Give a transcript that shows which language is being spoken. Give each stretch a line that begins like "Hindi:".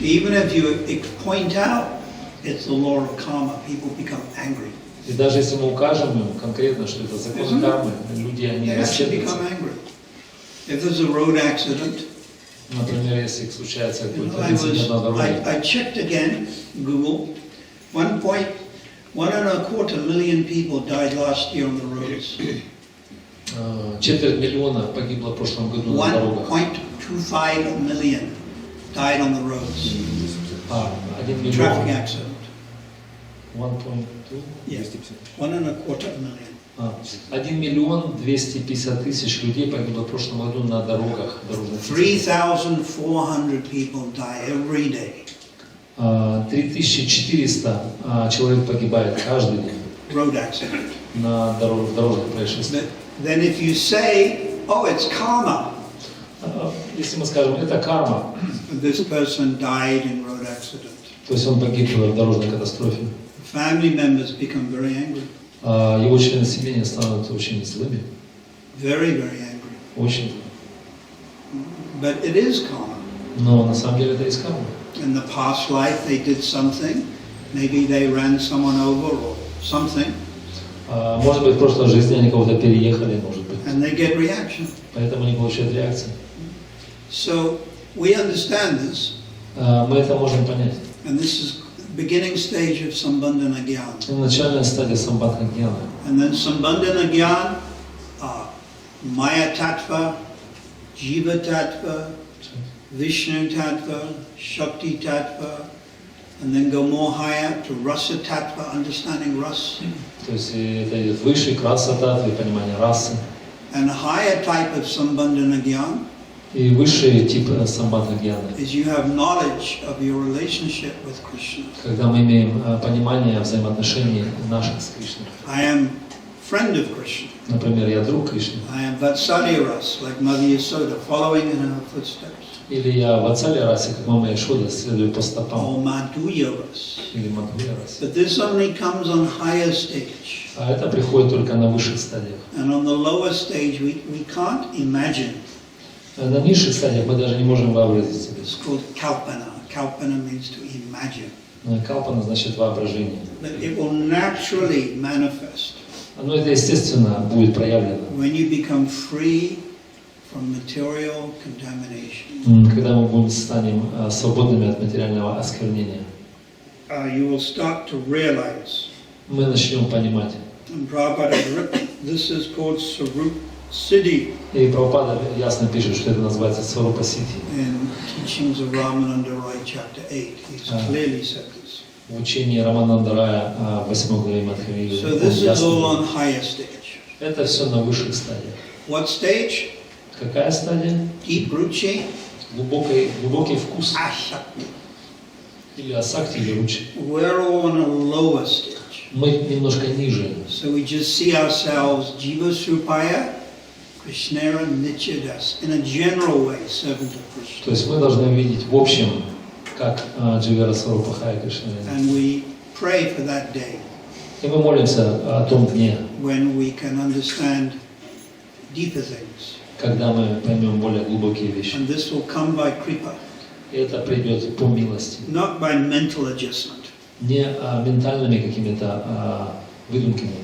English: Even if you point out it's the law of karma, people become angry.
Russian: И даже если мы укажем им конкретно, что это закон кармы, люди они рассердятся.
English: If there's a road accident,
Russian: например, если случается какой-то инцидент на дороге.
English: I checked again, Google, 1.25 million people died last year on the roads.
Russian: 250 миллиона погибло в прошлом году на дорогах.
English: 1.25 million died on the roads.
Russian: 1 миллион.
English: Traffic accident. 1.2? Yeah. 1.25 million.
Russian: 1 миллион 250 тысяч людей погибло в прошлом году на дорогах.
English: 3,400 people die every day.
Russian: 3400 человек погибает каждый день.
English: Road accident.
Russian: На дорожных происшествиях.
English: Then if you say, oh, it's karma.
Russian: Если мы скажем, это карма.
English: This person died in road accident.
Russian: То есть он погиб в дорожной катастрофе.
English: Family members become very angry.
Russian: Его члены семьи становятся очень злыми.
English: Very, very angry.
Russian: Очень.
English: But it is karma.
Russian: Но на самом деле это из кармы.
English: In the past life they did something. Maybe they ran someone over or something.
Russian: Может быть, в прошлой жизни они кого-то переехали, может быть.
English: And they get reaction.
Russian: Поэтому они получают реакцию.
English: So we understand this.
Russian: Мы это можем понять.
English: And this is beginning stage of Sambandhana Gyan.
Russian: Начальная стадия самбандха гьяна.
English: And then Sambandhana Gyan, Maya Tattva, Jiva Tattva, Vishnu Tattva, Shakti Tattva, and then go more higher to Rasa Tattva, understanding Ras.
Russian: То есть это идет выше к раса татвы, понимание расы.
English: And a higher type of Sambandhana Gyan
Russian: И высший тип самбандха гьяна.
English: is you have knowledge of your relationship with Krishna.
Russian: Когда мы имеем понимание взаимоотношений наших с Кришной.
English: I am friend of Krishna.
Russian: Например, я друг Кришны.
English: I am Vatsalya Ras, like Mother Yasoda, following in her footsteps.
Russian: Или я в Ватсале расе, как мама Яшода, следую по
English: Or
Russian: стопам.
English: Madhuya Ras.
Russian: Или Мадхуя расе.
English: But this only comes on higher stage.
Russian: А это приходит только на высших стадиях.
English: And on the lower stage, we can't imagine.
Russian: На низших стадиях мы даже не можем вообразить себе.
English: It's called kalpana. Kalpana means to imagine.
Russian: Калпана значит воображение.
English: But it will naturally manifest
Russian: Оно это естественно будет проявлено.
English: when you become free from material contamination.
Russian: Когда мы станем свободными от материального осквернения.
English: You will start to realize.
Russian: Мы начнем понимать.
English: And Prabhupada, this is called Sarup Siddhi.
Russian: И Прабхупада ясно пишет, что это называется Сварупа Сидхи.
English: In Teachings of Ramananda Roy, chapter 8, he's clearly said this.
Russian: В учении Рамананда Рая 8 главе Мадхавили
English: So this is all on higher stage.
Russian: это все на высших стадиях.
English: What stage?
Russian: Какая стадия?
English: Deep ruchi.
Russian: Глубокий вкус.
English: Asakti.
Russian: Или асакти, или ручи.
English: We're all on a lower stage.
Russian: Мы немножко ниже.
English: So we just see ourselves
Bangla: Jiva Surpaya, Krishnera Nityadas,
English: in a general way, servant of Krishna.
Russian: То есть мы должны видеть в общем, как Дживера Сварупа Хая Кришны.
English: And we pray for that day.
Russian: И мы молимся о том дне,
English: when we can understand deeper things.
Russian: когда мы поймем более глубокие вещи.
English: And this will come by kripa.
Russian: И это придет по милости.
English: Not by mental adjustment.
Russian: Не ментальными какими-то выдумками.